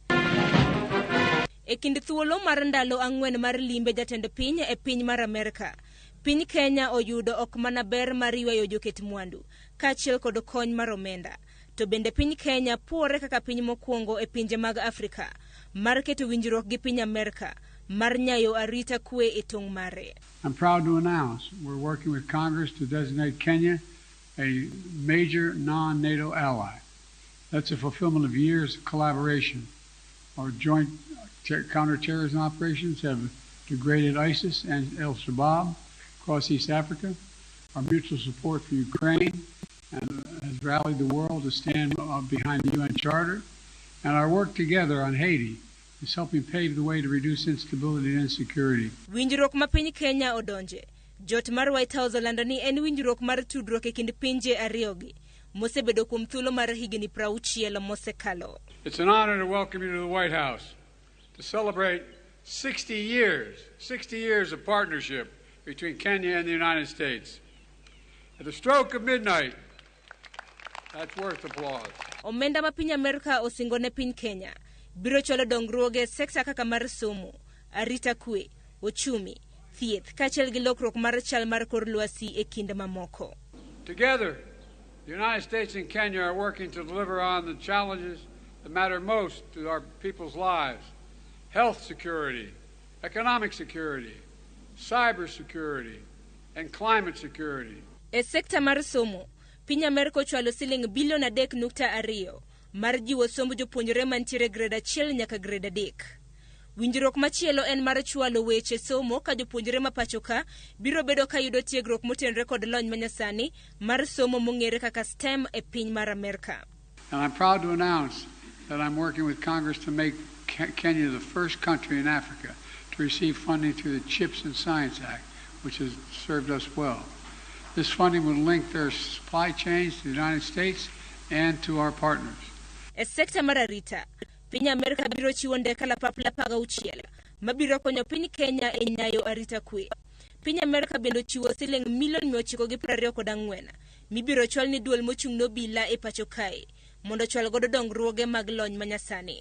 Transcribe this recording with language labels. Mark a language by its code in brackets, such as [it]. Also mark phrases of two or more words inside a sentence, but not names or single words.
[luo] E kind thuolo mar ndalo 4 mar limbe jatend piny e piny mar Amerka, piny Kenya oyudo ok mana ber mar ywayo joket mwandu kaachiel kod kony mar omenda, to bende piny Kenya puore kaka piny mokwongo e pinje mag Afrika mar keto winjruok gi piny Amerka mar nyayo arita kwe e tong mare. [en] I'm proud to announce we're working with Congress to designate Kenya a major non-NATO ally. That's a fulfillment of years of collaboration. Our joint counterterrorism operations have degraded ISIS and al-Shabaab across East Africa. Our mutual support for Ukraine has rallied the world to stand behind the UN Charter. And our work together on Haiti is helping pave the way to reduce instability and insecurity. [luo] Winjruok ma piny Kenya odonje. Jot mar White House olando ni en winjruok mar tudruok e kind pinje ariyogi mosebedo kuom thuolo mar higni 60 mosekalo. [en] It's an honor to welcome you to the White House to celebrate 60 years of partnership between Kenya and the United States. At the stroke of midnight, that's worth applause. [luo] Omenda ma piny Amerka osingo ne piny Kenya biro cholo dongruoge sekta kaka mar somo, arita kwe, ochumi, thieth kaachiel gi lokruok mar chal mar kor lwasi e kind mamoko. [en] Together, the United States and Kenya are working to deliver on the challenges that matter most to our people's lives: health security, economic security, cyber security, and climate security. [luo] E sekta mar somo, piny Amerka ochwalo siling bilion 3.2 mar jiwo somb jopuonjre mantiere grade 1 nyaka grade 3. Winjruok machielo en mar chwalo weche somo ka jopuonjre ma pacho ka biro bedo ka yudo tiegruok motenre kod lony manyasani mar somo mong'ere kaka STEM e piny mar Amerka. [en] And I'm proud to announce that I'm working with Congress to make Kenya the first country in Africa to receive funding through the CHIPS and Science Act, which has served us well. This funding will link their supply chains to the United States and to our partners. [luo] E sekta mar arita, piny Amerka biro chiwo ndeka lapapla 16 mabiro konyo piny Kenya e nyayo arita kwe. Piny Amerka bende chiwo siling milion 924 mibiro chwal ni duol mochung' nobila e pacho kae mondo chwal godo dongruoge mag lony manyasani.